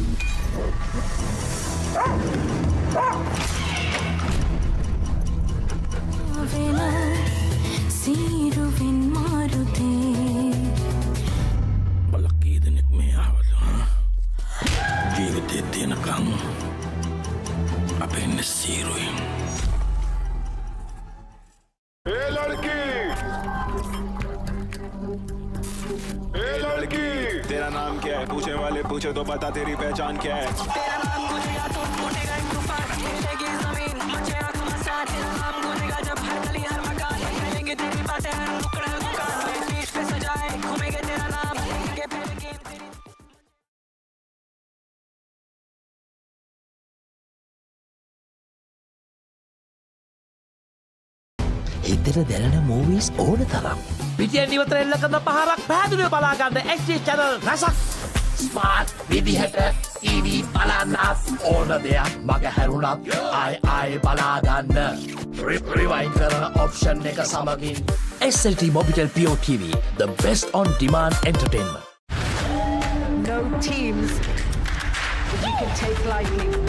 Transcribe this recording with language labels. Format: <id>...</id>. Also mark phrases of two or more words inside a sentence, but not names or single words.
<si>වෙන සීරුවෙන් මාරුතේ බලකී දෙනෙක් මේ ආවද? ජීවිතේ තියෙනකම් අපේ ඉන්නේ සීරුවෙන්.</si> <hi>ए लड़की तेरा नाम क्या है? पूछने वाले पूछे तो बता तेरी पहचान क्या है? तेरा नाम गूंजेगा तो फूटेगा तूफान, हिलेगी जमीन, मचेगा घमासान. तेरा नाम गूंजेगा जब हर गली हर मकान, करेंगे तेरी बातें हर नुक्कड़ हर दुकान. मैं बीच पे सजाए घूमेंगे तेरा नाम, लेंगे पहले गेम तेरी.</hi> <si>හිතට දැනෙන මූවීස් ඕන තරම්. පිටියෙන් ඉවතර එල්ල කරන පහරක් පැහැදිලිව බලා ගන්න</si> <en>HD channel</en> <si>රසක්. ස්මාර්ට් විදිහට TV බලන්නත් ඕන දෙයක් මග හැරුණත් ආයි බලාගන්න රිවයින් කරන ඔප්ෂන් එක සමගින් SLT Mobitel Pure TV,</si> <en>the best on demand entertainment. No teams that you can take lightly.</en>